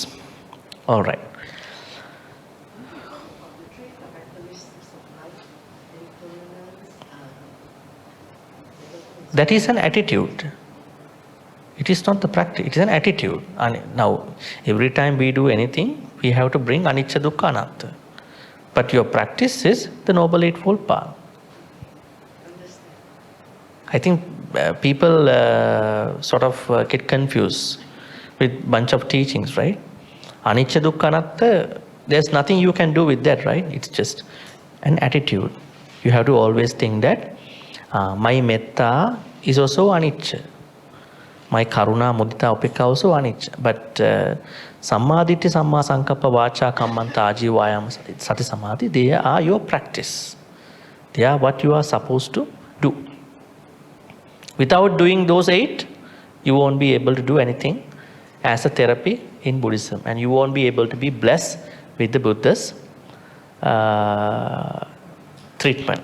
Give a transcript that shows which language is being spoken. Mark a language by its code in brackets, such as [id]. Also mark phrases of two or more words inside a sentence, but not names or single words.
[en] All right. That is an attitude. It is not the practice, it is an attitude. And now, every time we do anything, we have to bring [pi] anicca, dukkha, anatta. [en] But your practice is the Noble Eightfold Path. I think people sort of get confused with bunch of teachings, right? [pi] Anicca, dukkha, anatta, [en] there's nothing you can do with that, right? It's just an attitude. You have to always think that my metta is also anicca. [pi] My karuna, mudita, upekka also anicca. But samma ditti, samma sankappa, vacha, kammanta, ajivayama, sati samadhi, [en] they are your practice. They are what you are supposed to do. Without doing those 8, you won't be able to do anything as a therapy in Buddhism. And you won't be able to be blessed with the Buddha's treatment.